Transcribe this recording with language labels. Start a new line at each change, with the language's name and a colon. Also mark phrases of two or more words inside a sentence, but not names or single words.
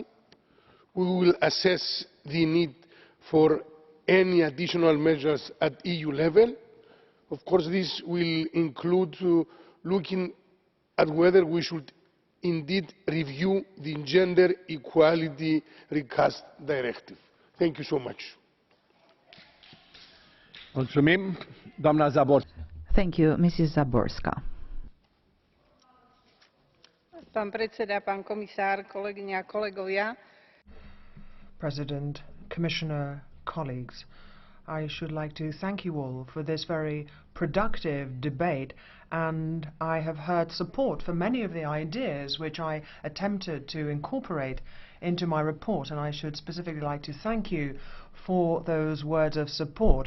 English: We will assess the need for any additional measures at EU level. Of course, this will include looking at whether we should indeed review the Gender Equality Recast Directive. Thank you so much.
Romanian: Mulțumim, doamna Záborská.
English: Thank you, Mrs. Záborská.
Slovak: Pán predseda, pán komisár, kolegyne a kolegovia.
English: President, Commissioner, colleagues, I should like to thank you all for this very productive debate, and I have heard support for many of the ideas which I attempted to incorporate into my report, and I should specifically like to thank you for those words of support.